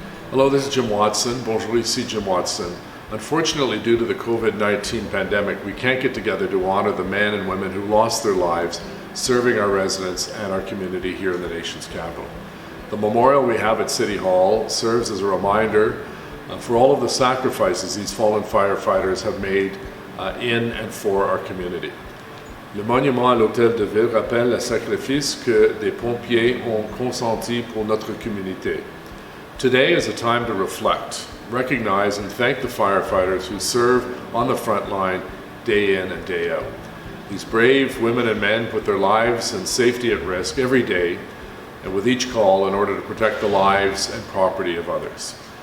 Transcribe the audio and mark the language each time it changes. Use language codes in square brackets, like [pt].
[en] Hello, this is Jim Watson. [fr] Bonjour, ici Jim Watson. [en] Unfortunately, due to the COVID-19 pandemic, we can't get together to honor the men and women who lost their lives serving our residents and our community here in the nation's capital. The memorial we have at City Hall serves as a reminder for all of the sacrifices these fallen firefighters have made in and for our community. [fr] Le monument à l'Hôtel de Ville rappelle le sacrifice que des pompiers ont consenti pour notre communauté. [en] Today is a time to reflect, recognize and thank the firefighters who serve on the front line day in and day out. These brave women and men put their lives and safety at risk every day and with each call in order to protect the lives and property of others.